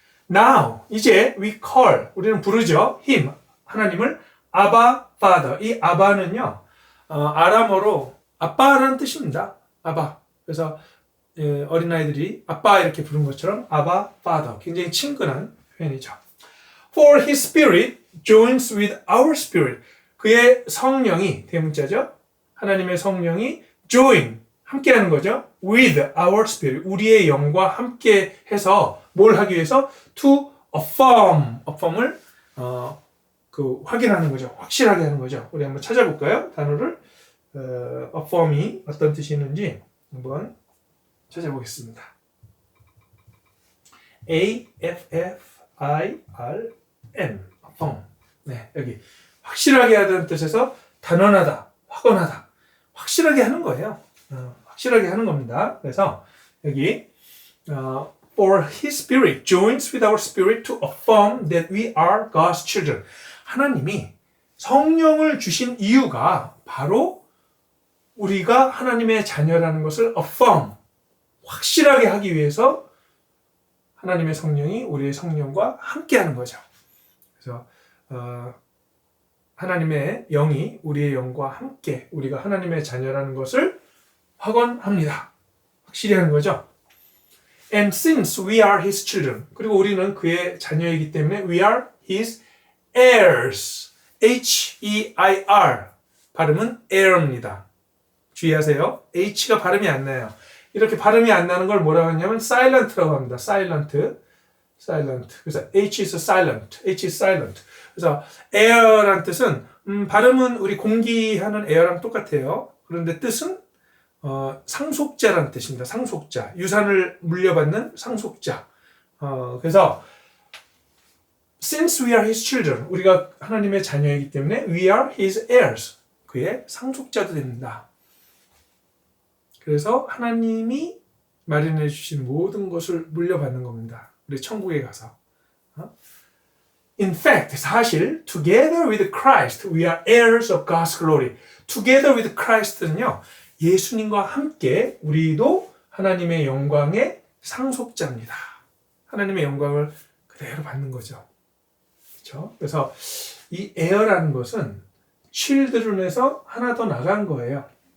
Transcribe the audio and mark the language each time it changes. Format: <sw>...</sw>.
<en>Now,</en> <ko>이제</ko> <en>we call,</en> <ko>우리는 부르죠.</ko> <en>him,</en> <ko>하나님을 아바</ko> <en>father.</en> <ko>이 아바는요, 아람어로 아빠라는 뜻입니다. 아바. 그래서 어린아이들이 아빠 이렇게 부른 것처럼 아바 father. 굉장히 친근한 표현이죠.</ko> <en>For his spirit joins with our spirit.</en> <ko>그의 성령이, 대문자죠. 하나님의 성령이 join, 함께하는 거죠.</ko> <en>With our spirit,</en> <ko>우리의 영과 함께해서 뭘 하기 위해서?</ko> <en>To affirm</en> <ko>을 확인하는 거죠. 확실하게 하는 거죠. 우리 한번 찾아볼까요? 단어를 affirm이 어떤 뜻이 있는지 한번 찾아보겠습니다.</ko> <en>A-F-F-I-R-M affirm.</en> <ko>네, 여기 확실하게 하다는 뜻에서 단언하다, 확언하다, 확실하게 하는 거예요. 확실하게 하는 겁니다. 그래서 여기</ko> <en>For His Spirit joins with our spirit to affirm that we are God's children.</en> <ko>하나님이 성령을 주신 이유가 바로 우리가 하나님의 자녀라는 것을 affirm, 확실하게 하기 위해서 하나님의 성령이 우리의 성령과 함께하는 거죠. 그래서 하나님의 영이 우리의 영과 함께 우리가 하나님의 자녀라는 것을 확언합니다. 확실히 하는 거죠.</ko> <en>And since we are His children,</en> <ko>그리고 우리는 그의 자녀이기 때문에</ko> <en>we are His heirs.</en> <ko>H-E-I-R 발음은 heir입니다. 주의하세요. H가 발음이 안 나요. 이렇게 발음이 안 나는 걸 뭐라고 하냐면 silent라고 합니다.</ko> <en>silent.</en> <ko>그래서</ko> <en>H is silent. H is silent.</en> <ko>그래서 air란 뜻은 발음은 우리 공기하는 air랑 똑같아요. 그런데 뜻은 상속자라는 뜻입니다. 상속자. 유산을 물려받는 상속자.</ko> <en>그래서 since we are His children,</en> <ko>우리가 하나님의 자녀이기 때문에</ko> <en>we are His heirs.</en> <ko>그의 상속자도 됩니다. 그래서 하나님이 마련해 주신 모든 것을 물려받는 겁니다. 우리 천국에 가서.</ko> <en>In fact,</en> <ko>사실</ko> <en>together with Christ, we are heirs of God's glory. Together with Christ</en> <ko>는요, 예수님과 함께 우리도 하나님의 영광의 상속자입니다. 하나님의 영광을 그대로 받는 거죠. 그렇죠? 그래서 이 heir라는 것은 children에서 하나 더 나간 거예요.</ko>